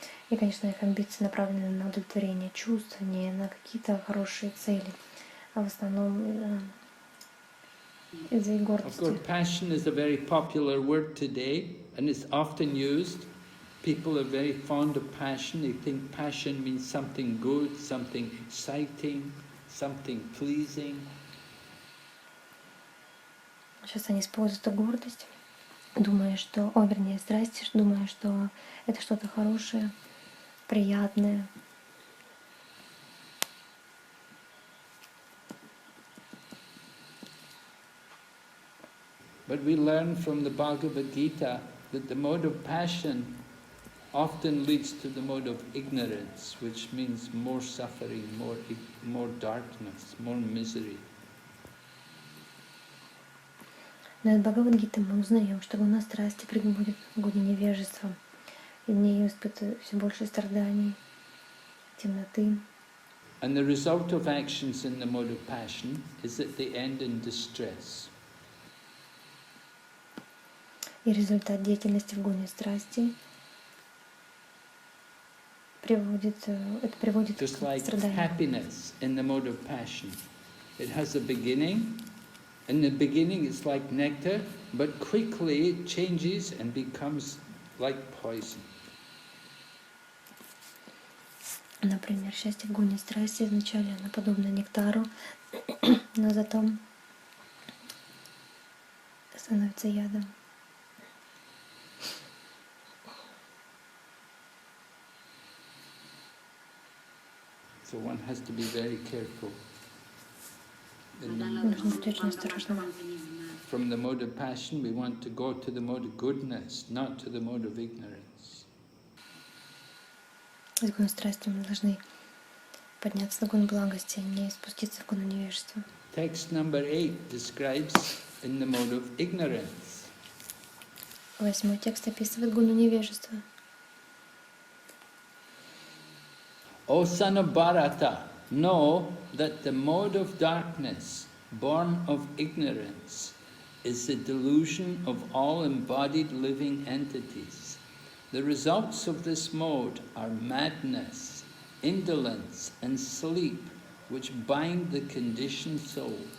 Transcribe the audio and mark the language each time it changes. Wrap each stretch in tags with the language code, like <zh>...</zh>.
<ru>И, конечно, их амбиции направлены на удовлетворение чувств, не на какие-то хорошие цели, а в основном из-за их</ru> <en>Of</en> <ru>гордости.</ru> <en>course, passion is a very popular word today, and it's often used. People are very fond of passion. They think passion means something good, something exciting, something pleasing.</en> <ru>Сейчас они используют эту гордость, думая, что, вернее, страсть, думая, что это что-то хорошее, приятное.</ru> <en>But we learn from the Bhagavad-gita that the mode of passion often leads to the mode of ignorance, which means more suffering, more darkness, more misery.</en> <ru>Но из Бхагавад-гиты мы узнаем, что гуна страсти приводит к гуне невежества, и в ней испытывают все больше страданий, темноты.</ru> <en>And the result of actions in the mode of passion is that they end in distress.</en> <ru>И результат деятельности в гуне страсти приводит к</ru> <en>Just like</en> <ru>страданию.</ru> <en>happiness in the mode of passion. It has a beginning. In the beginning it's like nectar, but quickly it changes and becomes like poison.</en> <ru>Например, счастье в гуне страсти вначале оно подобно нектару, но затем становится ядом.</ru> <en>So one has to be very careful.</en> <ru>Нужно быть очень осторожным.</ru> <en>From the mode of passion we want to go to the mode of goodness, not to the mode of ignorance.</en> <ru>Из гуна страсти мы должны подняться на гун благости, не спуститься в гуну невежества.</ru> <en>Text number 8 describes in the mode of ignorance.</en> <ru>8 текст описывает гуну невежества.</ru> <en>O son of Bharata, know that the mode of darkness, born of ignorance, is the delusion of all embodied living entities. The results of this mode are madness, indolence, and sleep, which bind the conditioned soul.</en>